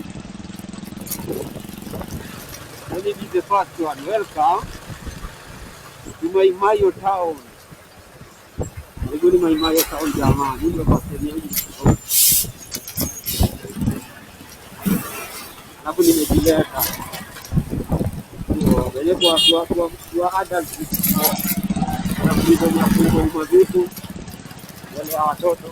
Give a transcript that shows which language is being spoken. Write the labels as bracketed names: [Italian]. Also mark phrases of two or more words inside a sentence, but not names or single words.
[English] This is the first one. Welcome. Maai Mahiu town. [Swahili] Ni Maai Mahiu town jamani. Ndio kwa sehemu hii. Hapo nimejileta. Ndio, kwa adults. Na kuipo vitu wale watoto.